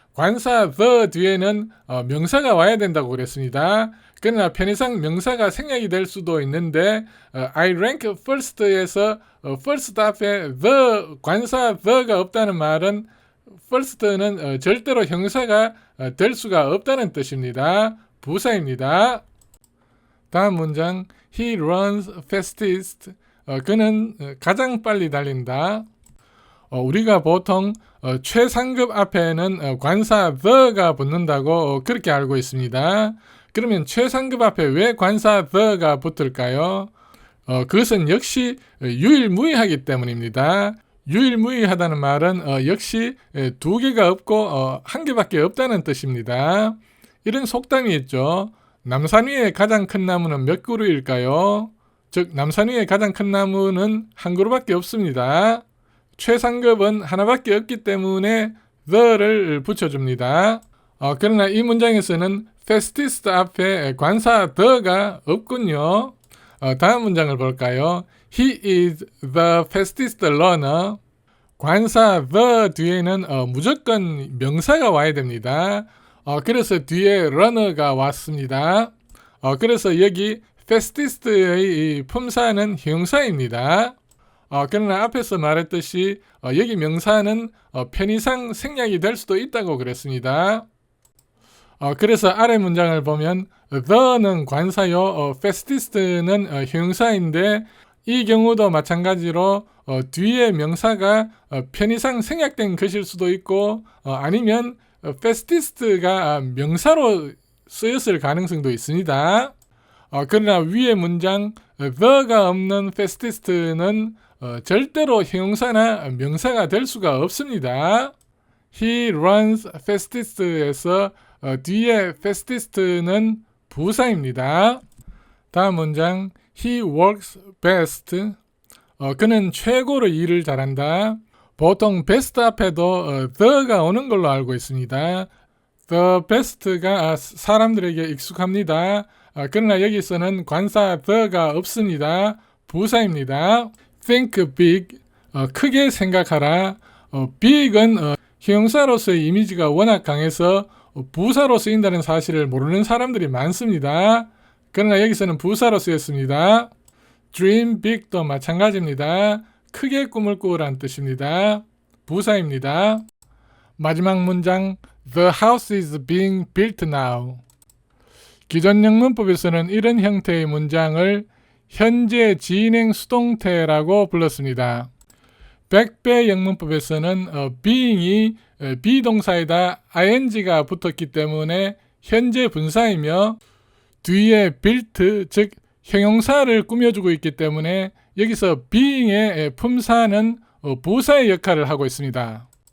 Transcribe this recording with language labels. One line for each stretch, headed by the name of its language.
Korean: 관사 the 뒤에는 명사가 와야 된다고 그랬습니다. 그러나 편의상 명사가 생략이 될 수도 있는데
English: I rank first
Korean: 에서 first 앞에 the 관사 the가 없다는 말은 first는 절대로 형사가 될 수가 없다는 뜻입니다. 부사입니다. 다음 문장
English: He runs fastest.
Korean: 그는 가장 빨리 달린다. 우리가 보통 최상급 앞에는 관사 the가 붙는다고 그렇게 알고 있습니다. 그러면 최상급 앞에 왜 관사 the가 붙을까요? 그것은 역시 유일무이하기 때문입니다. 유일무이하다는 말은 역시 두 개가 없고 한 개밖에 없다는 뜻입니다. 이런 속담이 있죠. 남산 위에 가장 큰 나무는 몇 그루일까요? 즉 남산 위에 가장 큰 나무는 한 그루밖에 없습니다. 최상급은 하나밖에 없기 때문에 the를 붙여줍니다. 그러나 이 문장에서는 fastest 앞에 관사 the가 없군요. 다음 문장을 볼까요?
English: He is the fastest runner.
Korean: 관사 the 뒤에는 무조건 명사가 와야 됩니다. 그래서 뒤에 runner가 왔습니다. 그래서 여기 fastest의 품사는 형용사입니다. 그러나 앞에서 말했듯이 여기 명사는 편의상 생략이 될 수도 있다고 그랬습니다. 그래서 아래 문장을 보면 the는 관사요, fastest는 형용사인데 이 경우도 마찬가지로 뒤에 명사가 편의상 생략된 것일 수도 있고 아니면 fastest가 명사로 쓰였을 가능성도 있습니다. 그러나 위의 문장 the가 없는 fastest는 절대로 형용사나 명사가 될 수가 없습니다.
English: He runs fastest
Korean: 에서 뒤에 fastest는 부사입니다. 다음 문장
English: He works best.
Korean: 그는 최고로 일을 잘한다. 보통 best 앞에도 the가 오는 걸로 알고 있습니다. The best가 사람들에게 익숙합니다. 그러나 여기서는 관사 the가 없습니다. 부사입니다.
English: Think big.
Korean: 크게 생각하라. big은 형용사로서의 이미지가 워낙 강해서 부사로 쓰인다는 사실을 모르는 사람들이 많습니다. 그러나 여기서는 부사로 쓰였습니다.
English: Dream big
Korean: 도 마찬가지입니다. 크게 꿈을 꾸으란 뜻입니다. 부사입니다. 마지막 문장
English: The house is being built now.
Korean: 기존 영문법에서는 이런 형태의 문장을 현재 진행 수동태라고 불렀습니다. 백배 영문법에서는 being이 비동사에다 ing가 붙었기 때문에 현재 분사이며 뒤에 built, 즉 형용사를 꾸며주고 있기 때문에 여기서 being의 품사는 부사의 역할을 하고 있습니다.